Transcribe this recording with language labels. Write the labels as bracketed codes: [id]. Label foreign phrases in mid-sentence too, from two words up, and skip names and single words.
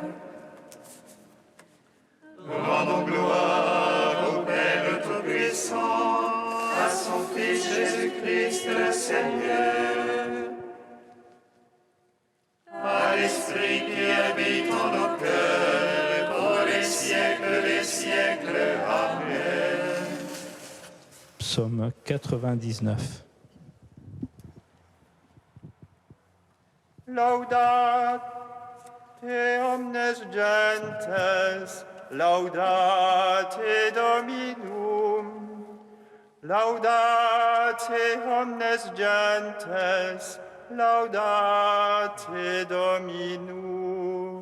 [fr] Rendons gloire au Père Tout-Puissant, à son Fils Jésus-Christ le Seigneur, à l'Esprit qui habite en nos cœurs, pour les siècles des siècles. Amen. Psaume 99. [la] Laudate omnes gentes, laudate Dominum. Laudate omnes gentes, laudate Dominum.